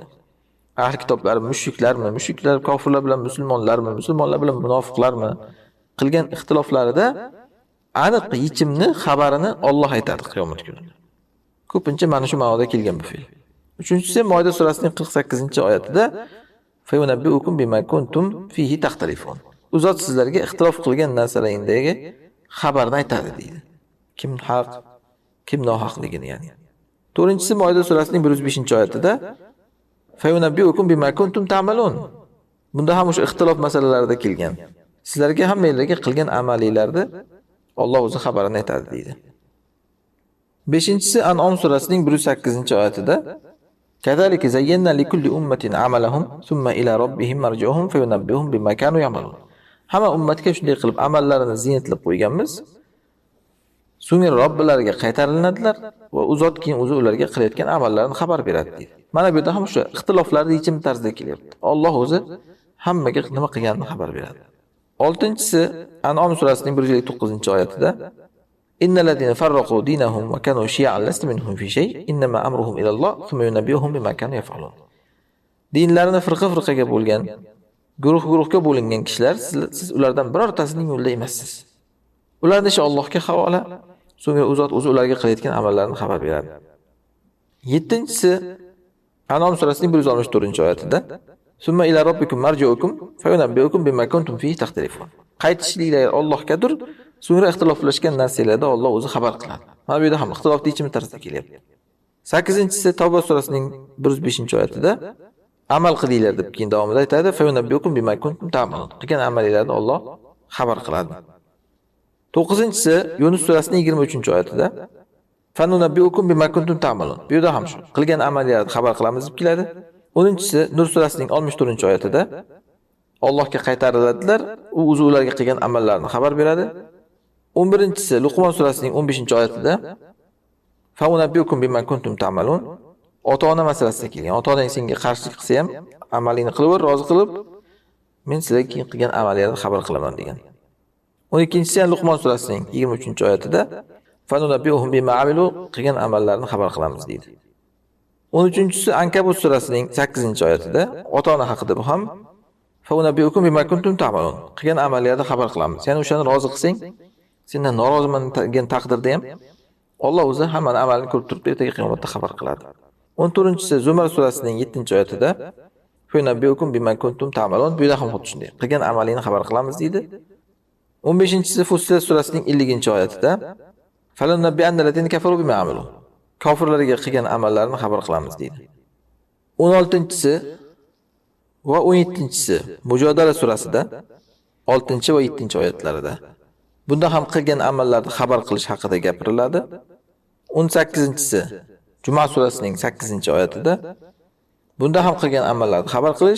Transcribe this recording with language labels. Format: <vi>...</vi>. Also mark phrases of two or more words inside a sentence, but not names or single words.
<uz>Ahli kitoblar mushriklarmi, mushriklar kofirlar bilan musulmonlarmi, musulmonlar bilan munofiqlarmi qilgan ixtiloflarida aniq yechimni, xabarini Alloh aytadi qiyomat kunida. Ko'pincha mana shu ma'noda kelgan bu fe'l. Uchinchisi Moida surasining 48-oyatida</uz> <ar>فينبئكم بما كنتم فيه تختلفون.</ar> <uz>U zot sizlarga ixtilof qilgan narsalaringdagi xabarni aytadi deydi. Kim haq, kim nohaqligini, ya'ni. To'rtinchisi Moida surasining 105-oyatida</uz> <ar>فينبئكم بما كنتم تعملون.</ar> <uz>Bunda ham o'sha ixtilof masalalarida kelgan. Sizlarga hammangizlarga qilgan amalinglarni Alloh o'zi xabarini aytadi deydi. 5-si An'om surasining 108-oyatida</uz> <ar>كذلك زينا لكل أمة عملهم ثم إلى ربهم مرجعهم فينبئهم بما كانوا يعملون.</ar> <uz>Hamma ummatga shunday qilib amallarini ziynatlab qo'yganmiz. So'ngra Robbilariga qaytariladilar va u zot keyin o'zi ularga qilayotgan amallarini xabar beradi deydi. Mana bu yerda ham o'sha ixtiloflarning yechim tarzida kelyapti. Alloh o'zi hammaga nima qilganini xabar beradi. 6-si An'om surasining 159-oyatida</uz> <ar>إن الذين فرقوا دينهم وكانوا شيعا لست منهم في شيء إنما أمرهم إلى الله ثم ينبئهم بما كانوا يفعلون.</ar> <uz>Dinlarini firqa-firqaga bo'lgan, guruh-guruhga bo'lingan kishilar siz ulardan birortasining yo'lida emassiz. Ularning ishi Allohga havola, so'ngra u zot o'zi ularga qilayotgan amallarini xabar beradi. 7-si An'om surasining 164-oyatida</uz> <ar>ثم إلى ربكم مرجعكم فينبئكم بما كنتم فيه تختلفون.</ar> <uz>Qaytishliklar Allohgadir, so'ngra ixtiloflashgan narsalarda Alloh o'zi xabar qiladi. Mana bu yerda ham ixtilof yechim tarzida kelyapti. 8-si Tavba surasining 105-oyatida amal qilinglar deb keyin davomida aytadi.</uz> <ar>فينبئكم بما كنتم تعملون.</ar> <uz>Qilgan amalinglarni Alloh xabar qiladi. 9-si Yunus surasining 23-oyatida</uz> <ar>فننبئكم بما كنتم تعملون.</ar> <uz>Bu yerda ham shu. Qilgan amallarni xabar qilamiz deb keladi. 10-si Nur surasining 64-oyatida Allohga qaytariladilar, u o'zi ularga qilgan amallarini xabar beradi. 11-si Luqmon surasining 15-oyatida</uz> <ar>فننبئكم بما كنتم تعملون.</ar> <uz>Ota-ona masalasida kelgan. Ota-onang senga qarshilik qilsa ham, amalingni qilib, rozi qilib, men sizlarga keyin qilgan amallarni xabar qilaman degan. 12-si Luqmon surasining 23-oyatida</uz> <ar>فننبئهم بما عملوا</ar> <uz>qilgan amallarni xabar qilamiz deydi. 13-si Ankabut surasining 8-oyatida ota-ona haqida bu ham</uz> <ar>فننبئكم بما كنتم تعملون.</ar> <uz>Qilgan amallarni xabar qilamiz. Ya'ni o'shani rozi qilsang, sendan noroziman degan taqdirda ham Alloh o'zi hammaning amalini ko'rib turib, ertaga qiyomatda xabar qiladi. 14-si Zumar surasining 7-oyatida</uz> <ar>فننبئكم بما كنتم تعملون.</ar> <uz>Bu yerda ham xuddi shunday. Qilgan amalingni xabar qilamiz deydi. 15-si Fussilat surasining 50-oyatida</uz> <ar>فلننبئن الذين كفروا بما عملوا.</ar> <uz>Kofirlarga qilgan amallarini xabar qilamiz deydi. 16-si va 17-si Mujodala surasida 6 va 7-oyatlarida bunda ham qilgan amallarni xabar qilish haqida gapiriladi. 18-si Juma surasining 8-oyatida bunda ham qilgan amallarni xabar qilish.</uz>